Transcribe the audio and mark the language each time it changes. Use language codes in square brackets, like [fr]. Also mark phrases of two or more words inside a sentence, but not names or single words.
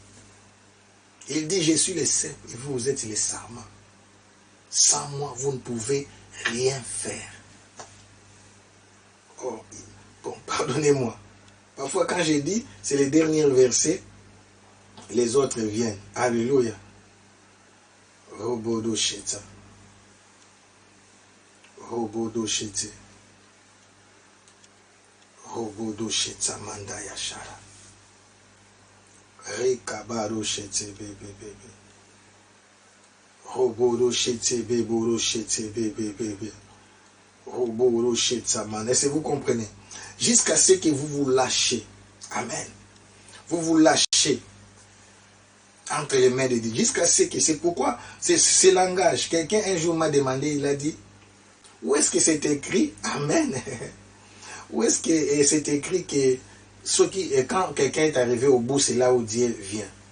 [fr] Il dit, je suis le cep et vous êtes les sarments. Sans moi, vous ne pouvez rien faire. Oh, bon, pardonnez-moi. Parfois, quand je dis, c'est les derniers versets, les autres viennent. Alléluia. Robodo Sheta. Robodo Sheta. Robodo Sheta Mandaya Shara. Rekabaro Sheta bébé. Robodo Sheta bébé. Sheta bébé. Robodo Sheta man. Est-ce que vous comprenez? Jusqu'à ce que vous vous lâchez. Amen. Vous vous lâchez entre les mains de Dieu. Jusqu'à ce que, c'est pourquoi, c'est ce langage. Quelqu'un un jour m'a demandé, il a dit, où est-ce que c'est écrit? Amen. Où est-ce que c'est écrit que quand quelqu'un est arrivé au bout, c'est là où Dieu vient.